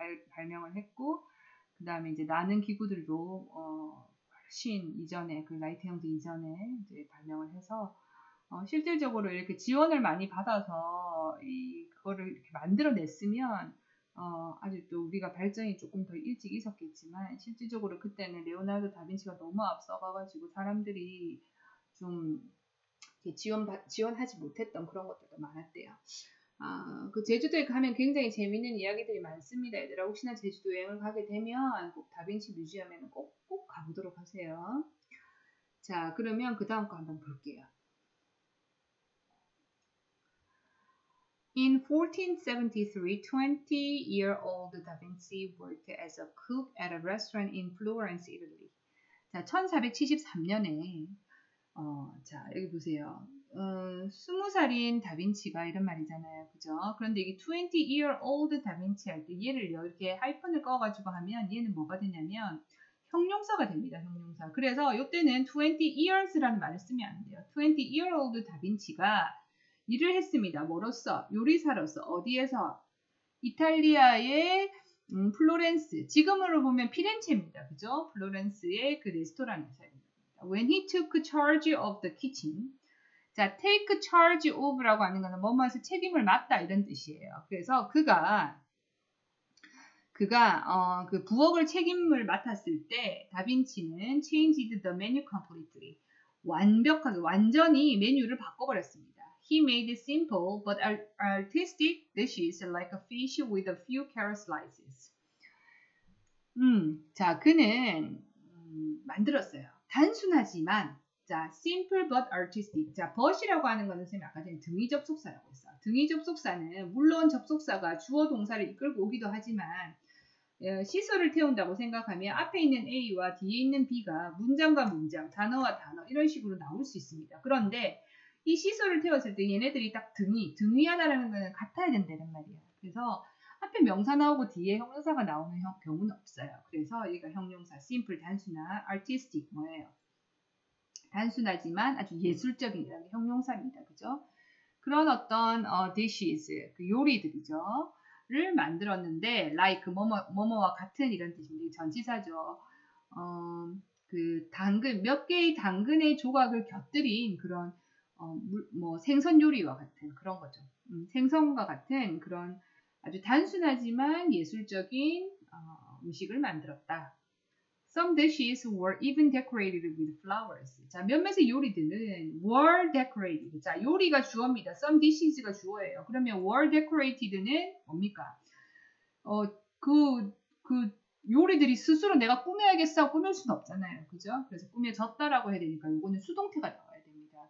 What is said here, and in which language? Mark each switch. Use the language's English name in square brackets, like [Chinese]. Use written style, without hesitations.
[Korean] 발명을 했고 그 다음에 이제 나는 기구들도 훨씬 이전에 그 라이트 형제 이전에 이제 발명을 해서 실질적으로 이렇게 지원을 많이 받아서 그거를 이렇게 만들어냈으면 아주 또 우리가 발전이 조금 더 일찍 있었겠지만 실질적으로 그때는 레오나르도 다빈치가 너무 앞서가가지고 사람들이 좀 지원하지 못했던 그런 것들도 많았대요. 그 제주도에 가면 굉장히 재밌는 이야기들이 많습니다. 얘들아 혹시나 제주도 여행을 가게 되면 꼭 다빈치 뮤지엄에는 꼭 가보도록 하세요. 자, 그러면 그 다음 거 한번 볼게요. [English] In 1473, 20-year-old Da Vinci worked as a cook at a restaurant in Florence, Italy. [Korean] 자, 1473년에 자, 여기 보세요. 20살인 다빈치가 이런 말이잖아요. 그죠? 그런데 이게 20-year-old 다빈치 할 때 얘를 이렇게 하이픈을 꺼가지고 하면 얘는 뭐가 되냐면 형용사가 됩니다. 형용사. 그래서 이때는 20years라는 말을 쓰면 안 돼요. 20-year-old 다빈치가 일을 했습니다. 뭐로써? 요리사로서. 어디에서? 이탈리아의 플로렌스. 지금으로 보면 피렌체입니다. 그죠? 플로렌스의 그 레스토랑에서. [English] When he took charge of the kitchen. [Korean] 자, [English] take charge of [Korean] 라고 하는 거는 뭐뭐에서 책임을 맡다 이런 뜻이에요. 그래서 그가 그 부엌을 책임을 맡았을 때 다빈치는 [English] changed the menu completely. [Korean] 완전히 메뉴를 바꿔버렸습니다. [English] He made simple but artistic dishes like a fish with a few carrot slices. [Korean] 자, 그는 만들었어요. 단순하지만 자, [English] simple but artistic. [Korean] 자, but이라고 하는 거는 선생님 아까 전에 등위 접속사라고 했어요. 등위 접속사는 물론 접속사가 주어 동사를 이끌고 오기도 하지만 시설을 태운다고 생각하면 앞에 있는 A와 뒤에 있는 B가 문장과 문장, 단어와 단어 이런 식으로 나올 수 있습니다. 그런데 이 시설을 태웠을 때 얘네들이 딱 등위하다라는 거는 같아야 된다는 말이야. 그래서 앞에 명사 나오고 뒤에 형용사가 나오는 경우는 없어요. 그래서 얘가 형용사, simple, 단순한, artistic 뭐예요? 단순하지만 아주 예술적인 이런 형용사입니다. 그죠? 그런 어떤 dishes, 그 요리들이죠. 를 만들었는데 like 뭐뭐와 같은 이런 뜻인데 전치사죠. 그 당근 몇 개의 당근의 조각을 곁들인 그런 뭐 생선 요리와 같은 그런 거죠. 생선과 같은 그런 아주 단순하지만 예술적인 음식을 만들었다. [English] Some dishes were even decorated with flowers. [Korean] 자, 몇몇의 요리들은 [English] were decorated. [Korean] 자, 요리가 주어입니다. [English] Some dishes [Korean] 가 주어예요. 그러면 [English] were decorated [Korean] 는 뭡니까? 그 요리들이 스스로 내가 꾸며야겠어 꾸밀 수는 없잖아요. 그죠? 그래서 꾸며졌다라고 해야 되니까 이거는 수동태가 나와야 됩니다.